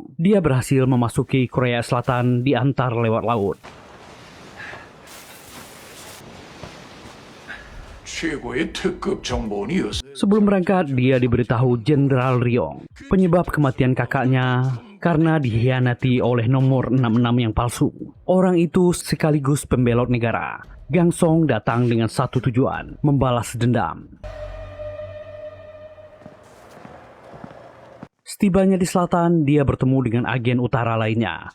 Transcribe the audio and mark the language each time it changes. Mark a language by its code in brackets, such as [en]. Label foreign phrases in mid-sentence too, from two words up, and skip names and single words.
[id] Dia berhasil memasuki Korea Selatan diantar lewat laut. [ko] 최고의 특급 정보원이었어. [id] Sebelum berangkat, dia diberitahu Jenderal Ryong penyebab kematian kakaknya karena dikhianati oleh nomor 66 yang palsu. Orang itu sekaligus pembelot negara. Gang Song datang dengan satu tujuan, membalas dendam. Setibanya di selatan, dia bertemu dengan agen utara lainnya.